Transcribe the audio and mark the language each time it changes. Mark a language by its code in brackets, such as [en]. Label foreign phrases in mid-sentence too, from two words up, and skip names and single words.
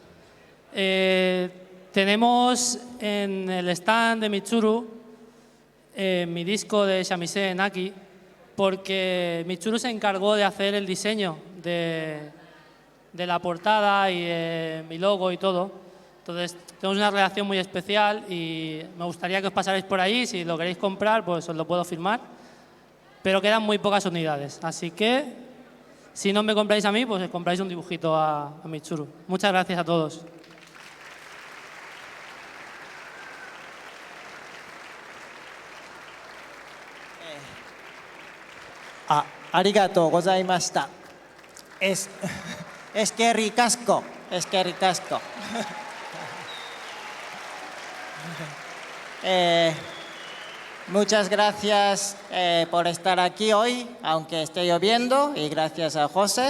[es] Tenemos en el stand de Mitsuru mi disco de Shamisen Naki, porque Mitsuru se encargó de hacer el diseño de la portada y mi logo y todo. Entonces, tenemos una relación muy especial y me gustaría que os pasarais por ahí. Si lo queréis comprar, pues os lo puedo firmar. Pero quedan muy pocas unidades. Así que, si no me compráis a mí, pues os compráis un dibujito a Mitsuru. Muchas gracias a todos. [ja] ありがとうございました。 [es] Es que ricasco, es que ricasco. Muchas gracias por estar aquí hoy, aunque esté lloviendo, y gracias a José.